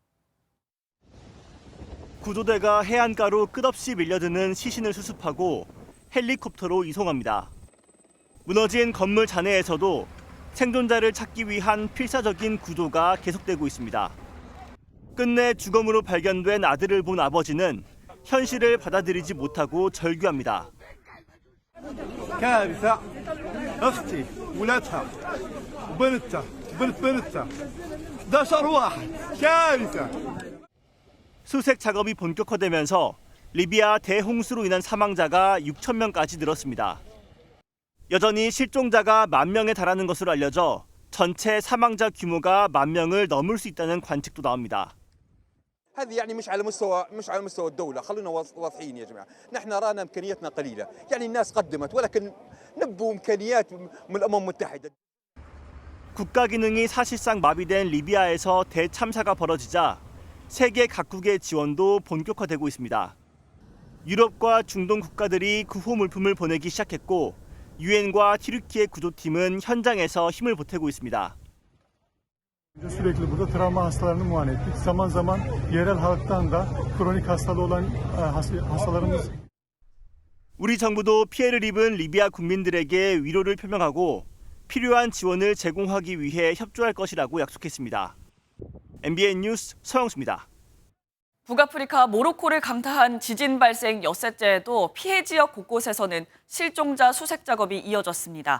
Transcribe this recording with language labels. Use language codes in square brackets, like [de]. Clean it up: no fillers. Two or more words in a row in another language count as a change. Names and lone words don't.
[ko] 구조대가 해안가로 끝없이 밀려드는 시신을 수습하고 헬리콥터로 이송합니다. 무너진 건물 잔해에서도 생존자를 찾기 위한 필사적인 구조가 계속되고 있습니다. 끝내 주검으로 발견된 아들을 본 아버지는 현실을 받아들이지 못하고 절규합니다. [ar] كارثة أختي ولادها وبنتها بنتها 11 واحد كارثة. [ko] 수색 작업이 본격화되면서 리비아 대홍수로 인한 사망자가 6천 명까지 늘었습니다. 여전히 실종자가 10,000명에 달하는 것으로 알려져 전체 사망자 규모가 10,000명을 넘을 수 있다는 관측도 나옵니다. [ar] هذه يعني مش على مستوى الدولة، خلونا واضحين يا جماعة، نحن رانا إمكانياتنا قليلة، يعني الناس قدمت ولكن نبوا إمكانيات من الأمم المتحدة. [ko] 국가 기능이 사실상 마비된 리비아에서 대참사가 벌어지자 세계 각국의 지원도 본격화되고 있습니다. 유럽과 중동 국가들이 구호 물품을 보내기 시작했고 유엔과 튀르키예 구조팀은 현장에서 힘을 보태고 있습니다. [tr] Sürekli burada travma hastalarını muayene ettik. Zaman zaman yerel halktan da kronik hastalığı olan hastalarımız. [ko] 우리 정부도 피해를 입은 리비아 국민들에게 위로를 표명하고 필요한 지원을 제공하기 위해 협조할 것이라고 약속했습니다. MBN 뉴스 서영수입니다. 북아프리카 모로코를 강타한 지진 발생 엿새째에도 피해 지역 곳곳에서는 실종자 수색 작업이 이어졌습니다.